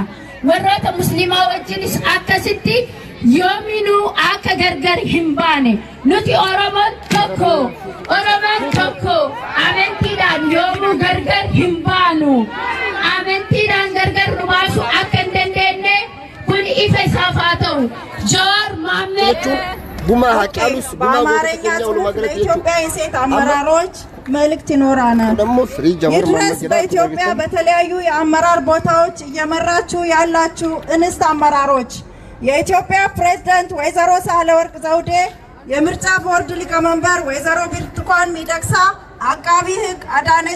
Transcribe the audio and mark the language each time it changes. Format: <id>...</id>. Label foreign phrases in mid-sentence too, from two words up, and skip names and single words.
<om>warroota musliimaa wajjinis akkasitti yoominuu akka gargar hin baane. nuti Oromoon tokko amantiidhaan yoomuu gargar hin baanu. amantiidhaan gargar nu baasuu akka hin dandeenye kun ifa isaaf haa ta'u.</om> <am>ጆዋር መሐመድ በአማርኛ ጽሑፍ ለኢትዮጵያ የሴት አመራሮች መልእክት ይኖራናል። ይድረስ በኢትዮጵያ በተለያዩ የአመራር ቦታዎች እየመራችሁ ያላችሁ እንስት አመራሮች የኢትዮጵያ ፕሬዝዳንት ወይዘሮ ሳህለወርቅ ዘውዴ፣ የምርጫ ቦርድ ሊቀመንበር ወይዘሮ ብርቱካን ሚደቅሳ፣ አቃቢ ሕግ አዳነች</am>